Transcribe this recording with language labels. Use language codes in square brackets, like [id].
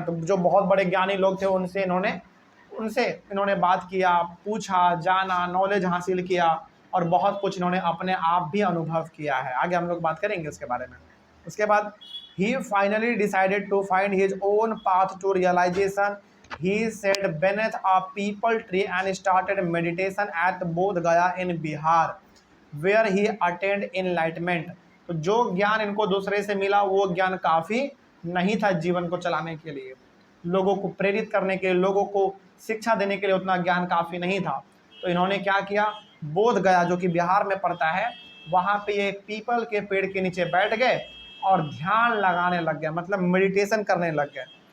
[hi] तो जो बहुत बड़े ज्ञानी लोग थे उनसे इन्होंने बात किया, पूछा, जाना, नॉलेज हासिल किया और बहुत कुछ इन्होंने अपने आप भी अनुभव किया है। आगे हम लोग बात करेंगे उसके बारे में। उसके बाद ही finally decided to find his own path to realisation. [en] He sat beneath a peepal tree and started meditation at Bodh Gaya in Bihar, where he attained enlightenment। [hi] तो जो ज्ञान इनको दूसरे से मिला वो ज्ञान काफ़ी नहीं था जीवन को चलाने के लिए, लोगों को प्रेरित करने के लिए, लोगों को शिक्षा देने के लिए उतना ज्ञान काफ़ी नहीं था। तो इन्होंने क्या किया, बोध गया जो कि बिहार में पड़ता है, वहाँ पे ये पीपल के पेड़ के नीचे बैठ गए और ध्यान लगाने लग गए, मतलब मेडिटेशन करने लग गए।